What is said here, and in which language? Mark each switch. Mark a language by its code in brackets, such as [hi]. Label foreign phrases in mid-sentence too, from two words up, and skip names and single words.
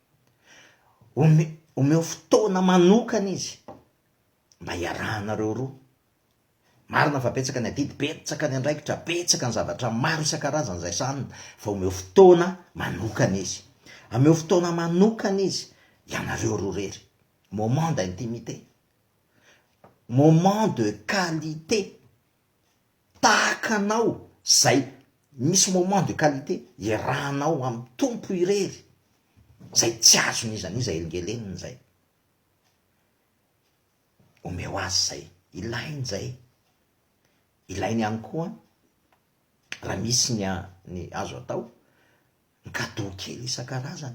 [mg] Omeo fotoana manokana izy mba hiarahanareo roa. Marina fa betsaka ny adidy, betsaka ny andraikitra, betsaka ny zavatra maro isan-karazany zay sanina, fa omeo fotoana manokana izy. Ameo fotoana manokana izy ianareo roa rery. [fr] Moment d'intimité, moment de qualité. [mg] Tahakanao zay misy [fr] moment de qualité [mg] iarahanao amin'ny tompo irery, zay tsy azony izaniza elingeleniny zay. Omeo azy zay, ilainy zay. Ilainy ihany koa raha misy ny azo atao ny cadeau kely isan-karazany.